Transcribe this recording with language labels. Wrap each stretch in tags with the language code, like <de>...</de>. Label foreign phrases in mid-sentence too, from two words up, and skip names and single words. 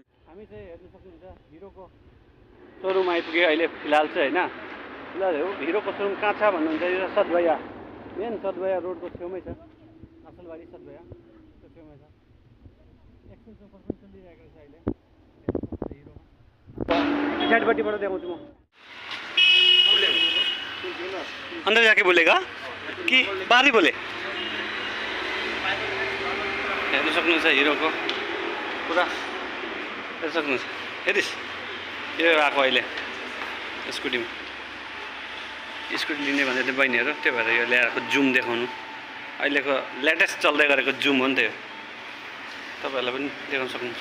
<ne>हामी चाहिँ हेर्न सक्नुहुन्छ हिरोको सोरुम आइपुग्यो अहिले फिलहाल चाहिँ हैन। फिलहाल हिरोको सोरुम कहाँ छ भन्नुहुन्छ, यो सतभैया मेन सतभैया रोडको छेउमै छ। नक्सलबारी सतभैया त्यो छेउमै छ। एक्सचेन्जको पर्सन चलिरहेको छ अहिले हिरोमा। पछाडिपट्टिबाट देखाउँछु म।</ne> <hi>अंदर जाके बोलेगा कि बाहर बोले।</hi> <ne>हेर्न सक्नुहुन्छ हिरोको पुरा हेर्न सक्नुहुन्छ। हेरिस् यो आएको अहिले स्कुटी लिने भन्दै थियो बहिनीहरू, त्यही भएर यो ल्याएको जुम देखाउनु। अहिलेको लेटेस्ट चल्दै गरेको जुम हो नि त यो, तपाईँहरूलाई पनि देखाउन सक्नुहुन्छ।</ne>